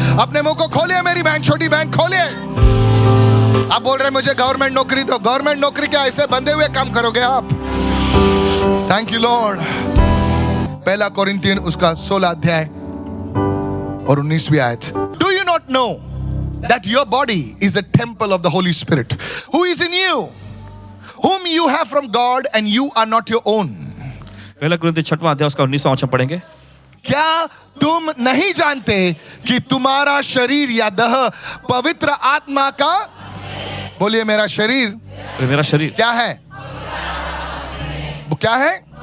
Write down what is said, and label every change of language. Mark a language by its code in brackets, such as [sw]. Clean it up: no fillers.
[hi] अपने मुंह को खोलिए मेरी बहन, छोटी बहन खोलिए। आप बोल रहे हैं मुझे गवर्नमेंट नौकरी दो। गवर्नमेंट नौकरी क्या ऐसे बंधे हुए काम करोगे आप? [en] Thank you lord. [hi] पहला कोरिंथियन उसका 16 अध्याय और 19वीं आयत। [en] Do you not know that your body is a temple of the Holy Spirit who is in you, whom you have from God and you are not your own. [hi] पहला कुरिन्थियों 6वां अध्याय उसका 19वां वचन पढ़ेंगे। क्या तुम नहीं जानते कि तुम्हारा शरीर या देह पवित्र आत्मा का, बोलिए मेरा शरीर, मेरा शरीर क्या है? वो क्या है?